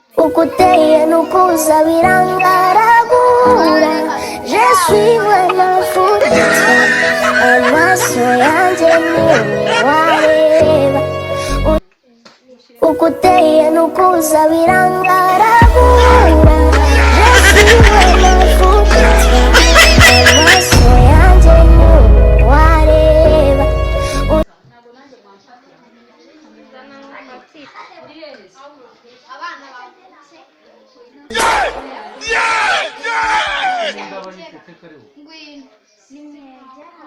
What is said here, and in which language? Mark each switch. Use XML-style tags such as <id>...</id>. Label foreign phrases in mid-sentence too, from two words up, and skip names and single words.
<rw>Uko uteye n'uko uza birangaragura.</rw> <fr>Je suis vraiment fou de toi.</fr> <rw>Amaso yanjye ni wowe wareba. Uko uteye n'uko uza birangaragura.</rw> <fr>Je suis vraiment fou de toi.</fr> <rw>Amaso yanjye ni wowe wareba. Zana amatsiko. Uri hehe se? Abana bavutse. Yeah! Yeah! Yeah! Ngwino. Ni mwiza.</rw>